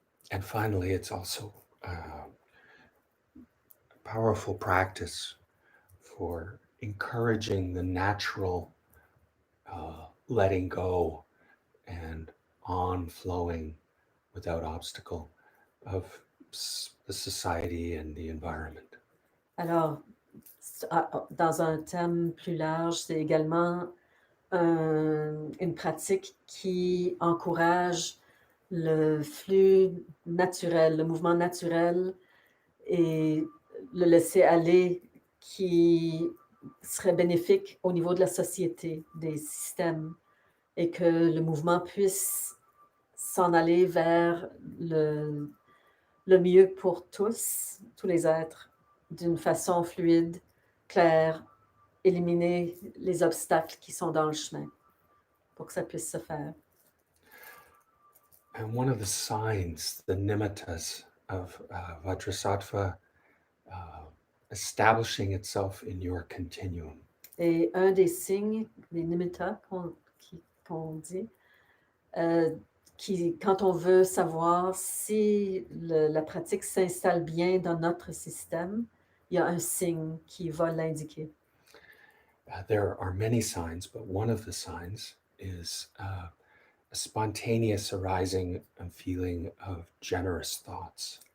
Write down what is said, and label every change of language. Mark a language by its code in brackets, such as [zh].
[en] And finally, it's also a powerful practice for encouraging the natural letting go and on-flowing without obstacle of the society and the environment. [fr] Alors, dans un thème plus large, c'est également une pratique qui encourage le flux naturel, le mouvement naturel et le laisser aller qui serait bénéfique au niveau de la société, des systèmes, et que le mouvement puisse s'en aller vers le mieux pour tous les êtres, d'une façon fluide, claire, éliminer les obstacles qui sont dans le chemin pour que ça puisse se faire. [en] And one of the signs, the nimittas of Vajrasattva establishing itself in your continuum. [fr] Et un des signes, les nimittas qu'on dit, quand on veut savoir si la pratique s'installe bien dans notre système, il y a un signe qui va l'indiquer. [en] There are many signs, but one of the signs is a spontaneous arising and feeling of generous thoughts.